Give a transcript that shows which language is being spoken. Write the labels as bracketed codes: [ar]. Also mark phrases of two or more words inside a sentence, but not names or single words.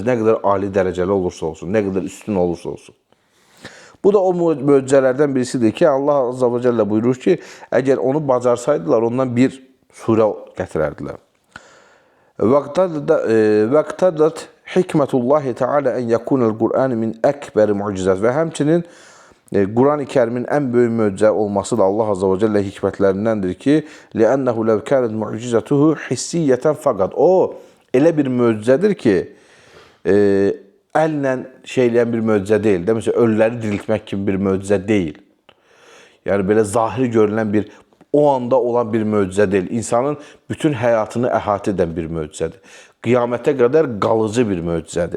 [az] Nə qədər ali dərəcəli olursa olsun, nə qədər üstün olursa olsun. Bu da o möcüzələrdən birisidir ki, Allah [ar] عز وجل [az] buyurur ki, əgər onu bacarsaydılar, ondan bir surə gətirərdilər. [ar] واقتضت حكمة الله تعالى أن يكون القرآن من أكبر المعجزات. [az] Və həmçinin Quran-ı Kərimin ən böyük möcüzə olması da Allah [ar] عز وجل [az] hikmətlərindəndir ki, [ar] لِأَنَّهُ لَوْ كَانَتْ مُعْجِزَتُهُ حِسِّيَّةً faqat. [az] O, elə bir möcüzədir ki, əllə şeyləyən bir möcüzə deyil. Deməsə, ölüləri diriltmək kimi bir möcüzə deyil. Yəni, belə zahiri görülən bir, o anda olan bir möcüzə deyil. İnsanın bütün həyatını əhatə edən bir möcüzədir. Qiyamətə qədər qalıcı bir möcüzədir.